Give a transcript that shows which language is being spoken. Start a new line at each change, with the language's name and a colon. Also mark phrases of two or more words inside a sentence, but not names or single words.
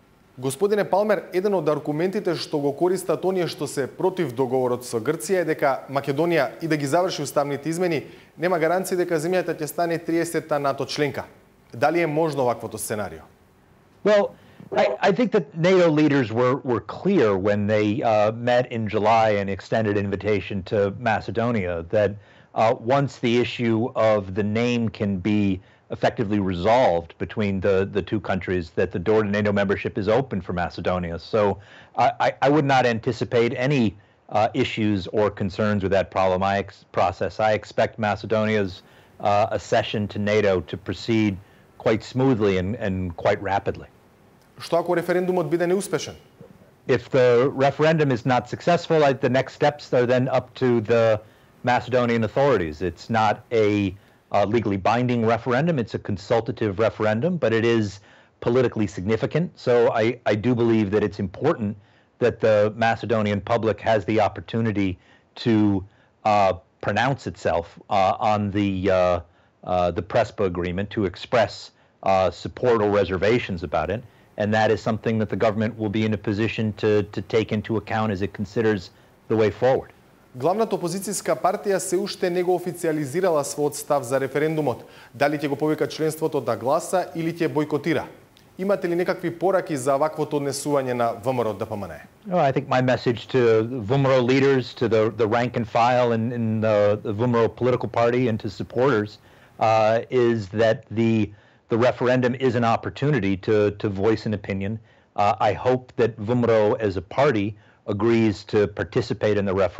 Macedonian: Господине Палмер, еден од аргументите што го користат оние што се против договорот со Грција е дека Македонија и да ги заврши уставните измени, нема гаранција дека земјата ќе стане 30-та НАТО членка. Дали е можно ваквото сценарио?
English: Well, I think that NATO leaders were clear when they met in July and extended invitation to Macedonia that once the issue of the name can be effectively resolved between the two countries, that the door to NATO membership is open for Macedonia. So I would not anticipate any issues or concerns with that process. I expect Macedonia's accession to NATO to proceed quite smoothly and quite rapidly.
Macedonian: Што ако референдумот биде неуспешен?
English: If the referendum is not successful, the next steps are then up to the Macedonian authorities. It's not a legally binding referendum. It's a consultative referendum, but it is politically significant. So I do believe that it's important that the Macedonian public has the opportunity to pronounce itself on the Prespa agreement, to express support or reservations about it. And that is something that the government will be in a position to take into account as it considers the way forward.
Macedonian: Главната опозицијска партија се уште не го официализирала својот став за референдумот. Дали ќе го повика членството да гласа или ќе бойкотира? Имате ли некакви пораки за ваквото однесување на ВМРО ДПМН?
English: I think my message to VMRO leaders, to the rank and file in the VMRO political party and to supporters is that the referendum is an opportunity to voice an opinion. I hope that VMRO as a party agrees to participate in the referendum.